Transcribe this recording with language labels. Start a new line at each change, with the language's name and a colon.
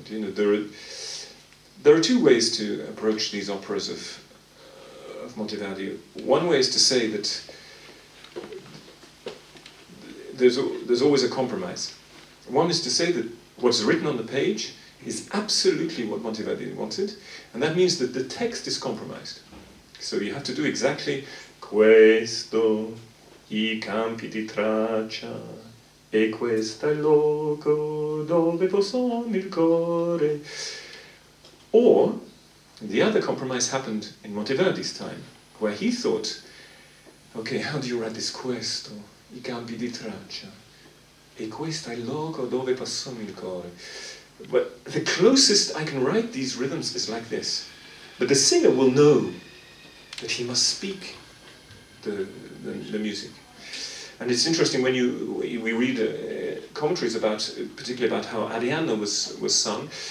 English: There are 2 ways to approach these operas of Monteverdi. One way is to say that there's always a compromise. One is to say that what's written on the page is absolutely what Monteverdi wanted, and that means that the text is compromised. So you have to do exactly
Italian: questo I campi di traccia e questo il loco dove posò il core.
English: Or the other compromise happened in Monteverdi's time, where he thought, okay, how do you write this
Italian: questo I campi di traccia e questo è il loco dove passò il core?
English: But the closest I can write these rhythms is like this. But the singer will know that he must speak the music. And it's interesting when we read commentaries particularly about how Arianna was sung.